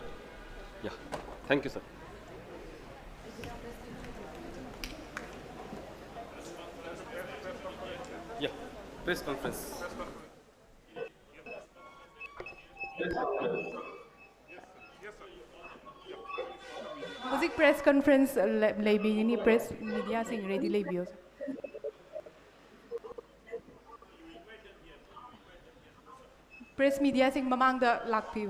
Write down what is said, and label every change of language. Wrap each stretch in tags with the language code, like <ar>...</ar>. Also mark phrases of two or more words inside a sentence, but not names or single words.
<en>Yeah, thank you sir. Yeah, press conference.</en> <mni>Hojik</mni> <en>press conference</en> <mni>leibi ni</mni> <en>press media</en> <mni>sing ready leibiu.</mni> <en>Press media</en> <mni>sing mamang da lakpiu.</mni>